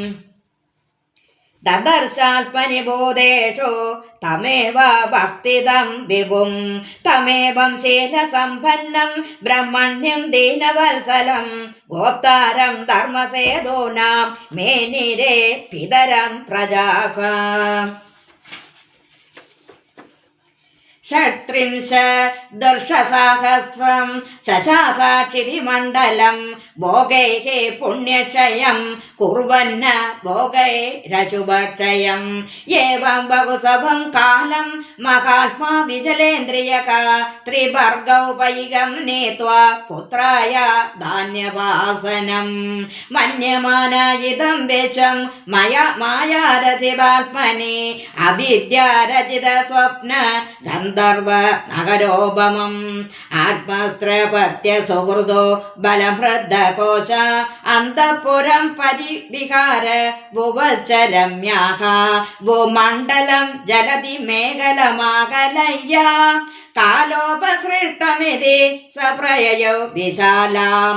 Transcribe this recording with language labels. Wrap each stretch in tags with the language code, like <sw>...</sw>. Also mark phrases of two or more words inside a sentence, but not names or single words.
<sa>ദദർശാത്മനി ബോധേഷു തമേവാവസ്ഥിതം വിഭും തമേവം ശീലസമ്പന്നം ബ്രഹ്മണ്യം ദീനവത്സലം ഗോപ്താരം ധർമ്മസേതൂനാം മേനിരേ പിതരം പ്രജാഃ षट्त्रिंशदर्षसहस्रं शशासाक्षितिमण्डलं भोगैः पुण्यक्षयं कुर्वन्न भोगैरशुभक्षयम् एवं बहुसभं कालं महात्मा विजलेन्द्रियः त्रिवर्गौपैकं नीत्वा पुत्राय धान्यवासनं मन्यमान इदं वेषं मायारचितात्मनि अविद्यारचितस्वप्न ഗന്ധർവ നഗരോപമം ആത്മസ്ത്രപത്യ സുഹൃദോ ബലഭൃദ്ധകോശ അന്തഃപുരം പരിവിഹാര ഭുവശരമ്യാഃ ഭൂമണ്ഡലം ജലതി മേഖലമാകലയ്യ കാലോപസൃഷ്ടമിതി സപ്രയയോ വിശാലാം</sa>